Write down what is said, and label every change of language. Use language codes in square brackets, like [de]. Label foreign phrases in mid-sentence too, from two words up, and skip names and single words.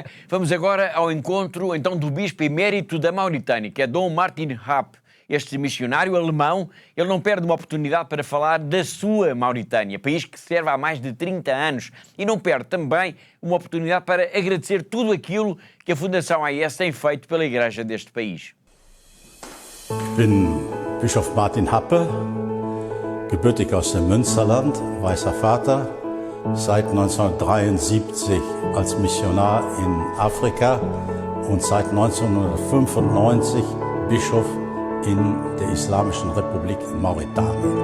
[pt] Vamos agora ao encontro então do bispo emérito da Mauritânia, que é Dom Martin Rapp. Este missionário alemão, ele não perde uma oportunidade para falar da sua Mauritânia, país que serve há mais de 30 anos, e não perde também uma oportunidade para agradecer tudo aquilo que a Fundação AIS tem feito pela Igreja deste país. [de] Bin Bischof Martin Happe, gebürtig aus dem Münsterland, weißer Vater, seit 1973 als Missionar in Afrika und seit 1995 Bischof in der Islamischen Republik Mauretanien.